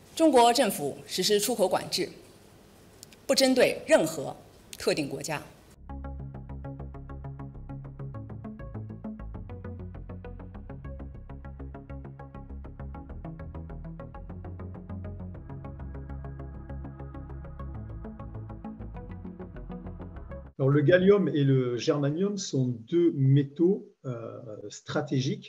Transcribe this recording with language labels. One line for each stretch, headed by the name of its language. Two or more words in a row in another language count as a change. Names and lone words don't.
Chinese: 中国政府实施出口管制，不针对任何特定国家。
French: Alors, le gallium et le germanium sont deux métaux stratégiques